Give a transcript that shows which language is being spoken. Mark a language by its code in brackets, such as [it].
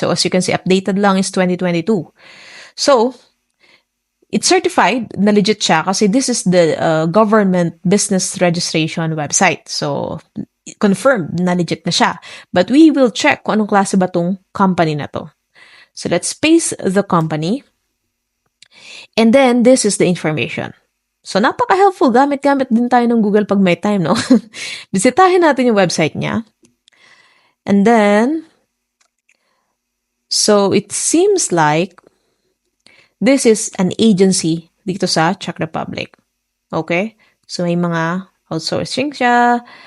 [en] So, as you can see, updated lang is 2022. So, it's certified [tl] na legit siya kasi [en] this is the government business registration website. [tl] So, confirmed na legit na siya. [en] But we will check [tl] kung anong klase ba tong company na to. [en] So, let's paste the company. And then, this is the information. So, napaka-helpful. [tl] Gamit-gamit din tayo ng Google pag may time, no? Bisitahin natin yung website niya. [en] And then, so, it seems like this is an agency [tl] dito sa [en] Czech Republic. Okay? [tl] So, may mga outsourcing siya.